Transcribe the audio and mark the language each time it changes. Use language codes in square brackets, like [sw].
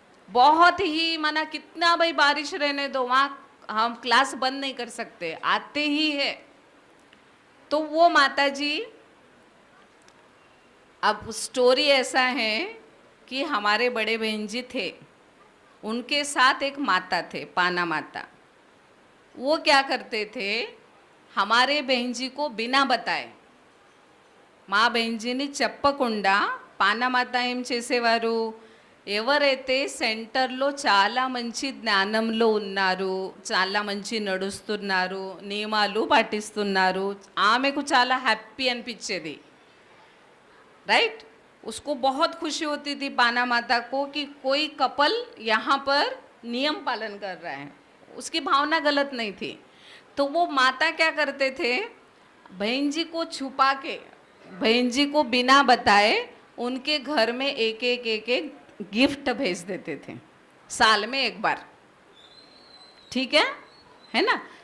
[hi] बहुत ही माना, कितना भाई बारिश रहने दो, वहाँ हम क्लास बंद नहीं कर सकते, आते ही है. तो वो माता जी, अब स्टोरी ऐसा है कि हमारे बड़े बहन जी थे, उनके साथ एक माता थे, पाना माता. वो क्या करते थे, हमारे बहन जी को बिना बताए, [te] మా బెంజిని చెప్పకుండా పానమాత ఏం చేసేవారు, ఎవరైతే సెంటర్లో చాలా మంచి జ్ఞానంలో ఉన్నారు, చాలా మంచి నడుస్తున్నారు, నియమాలు పాటిస్తున్నారు, ఆమెకు చాలా హ్యాపీ అనిపించేది, राइट? [hi] उसको बहुत खुशी होती थी पाना माता को कि कोई कपल यहाँ पर नियम पालन कर रहा है. उसकी भावना गलत नहीं थी. तो वो माता क्या करते थे, बहन जी को छुपा के, बहन जी को बिना बताए उनके घर में एक एक गिफ्ट भेज देते थे, साल में एक बार, ठीक है ना?